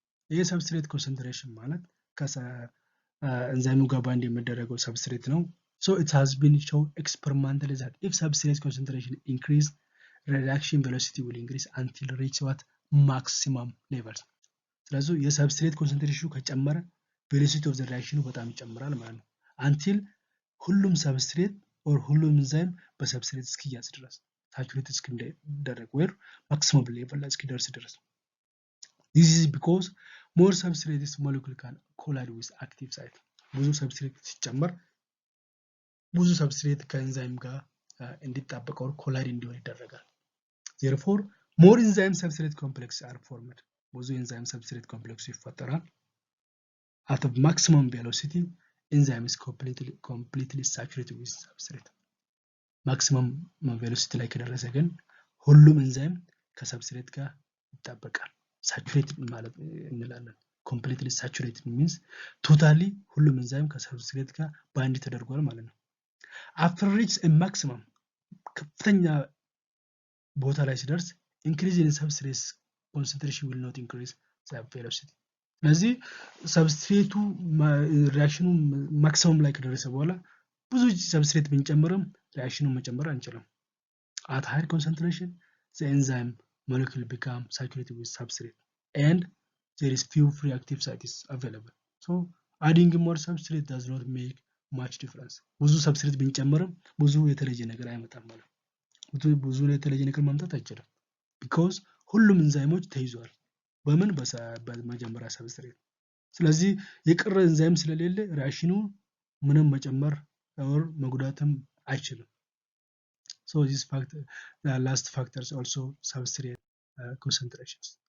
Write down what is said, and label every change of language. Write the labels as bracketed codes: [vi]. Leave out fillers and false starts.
[am] ይሄ substrate concentration ማለት ኤንዛይሙ ጋር ባንድ የሚደረገው ሰብስትሬት ነው። [en] So it has been shown experimentally that if substrate concentration increase, reaction velocity will increase until reach what maximum levels. [am] ስለዚህ የሰብስትሬት ኮንሰንትሬሽኑ ከጨመረ [en] velocity of the reaction [am] በጣም ይጨምራል ማለት ነው። until ሁሉም ሰብስትሬት or ሁሉም ኤንዛይም በሰብስትሬት እስኪያዝ ድረስ ሳቹሬት እስኪደረግ ወይ maximum level ላይ እስኪደርስ ድረስ። [en] This is because more substrate molecule can collide with active site. [am] ብዙ ሰብስትሬት ሲጨመር ብዙ ሰብስትሬት ከኤንዛይም ጋር እንዲጣበቅ or collide እንዲሆን ይደረጋል። [en] Therefore, more enzyme substrate complexes are formed. [am] ብዙ ኤንዛይም ሰብስትሬት ኮምፕሌክስ ይፈጠራል። [en] At a maximum velocity, enzyme is completely saturated with substrate. [am] Maximum velocity ላይ ከደረሰ ግን ሁሉም ኤንዛይም ከሰብስትሬት ጋር ይጣበቃል። saturated ማለት እንላለን። [en] completely saturated means totally [am] ሁሉም ኤንዛይም ከሰብስትሬት ጋር ባንድ ተደርጓል ማለት ነው። [en] After reach a maximum [am] ከፍተኛ ቦታ ላይ ሲደርስ [en] increase in substrate concentration will not increase the velocity. [am] ስለዚህ ሰብስትሬቱ ሪአክሽኑ ማክሲመም ላይ ከደረሰ በኋላ ብዙ ሰብስትሬት ብንጨምርም ሪአክሽኑን መጨመር አንችልም። [en] At higher concentration, the enzyme molecule become saturated with substrate and there is few free active sites available. So adding more substrate does not make much difference [am] ብዙ substrate ብንጨምርም ብዙ የተለየ ነገር አይመጣም ማለት ብዙ የተለየ ነገር ማምጣት አይችልም because ሁሉም ኢንዛይሞች ተይዟል በምን በመጀመሪያ substrate ስለዚህ የቀረ ኢንዛይም ስለሌለ ሪአክሽኑ ምንም መጨመር or መጉዳትም አይችልም [en] so this factor the last factors also substrate concentrations